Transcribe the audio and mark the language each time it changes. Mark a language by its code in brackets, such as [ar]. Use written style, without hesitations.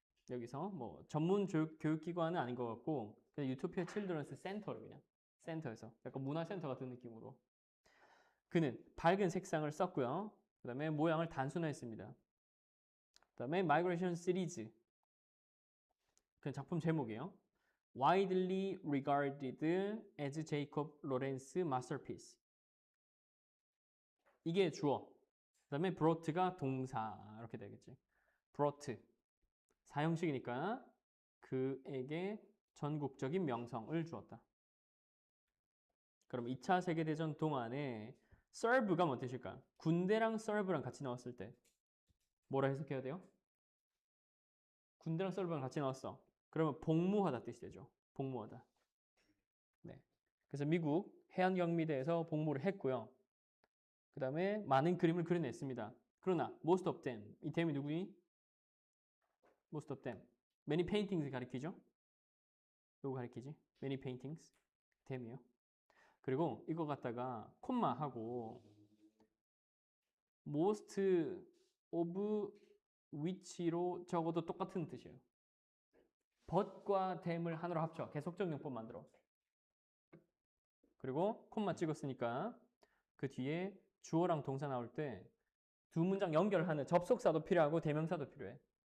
[ko] 여기서 뭐 전문 교육기관은 아닌 것 같고 그냥 유토피아 칠드런스 센터를 그냥 센터에서 약간 문화센터 같은 느낌으로 그는 밝은 색상을 썼고요. 그 다음에 모양을 단순화했습니다. 그 다음에 마이그레이션 시리즈 그 작품 제목이에요. [en] Widely regarded as Jacob Lawrence masterpiece. [ko] 이게 주어. 그 다음에 brought가 동사 이렇게 되겠지. brought 사형식이니까 그에게 전국적인 명성을 주었다. 그럼 2차 세계대전 동안에 serve가 뭔 뜻일까? 군대랑 serve랑 같이 나왔을 때 뭐라 해석해야 돼요? 군대랑 serve랑 같이 나왔어. 그러면 복무하다 뜻이 되죠. 복무하다. 네. 그래서 미국 해안경미대에서 복무를 했고요. 그 다음에 많은 그림을 그려냈습니다. 그러나 [en] most of them [ko] 이 them이 누구니? [en] most of them many paintings [ko] 가리키죠. 누구 가리키지? [en] many paintings [ko] them이요. 그리고 이거 갖다가 콤마하고 [en] most of which [ko] 로 적어도 똑같은 뜻이에요. but과 tham을 하나로 합쳐 계속적 용법 만들어. 그리고 콤마 찍었으니까 그 뒤에 주어랑 동사 나올 때 두 문장 연결하는 접속사도 필요하고 대명사도 필요해.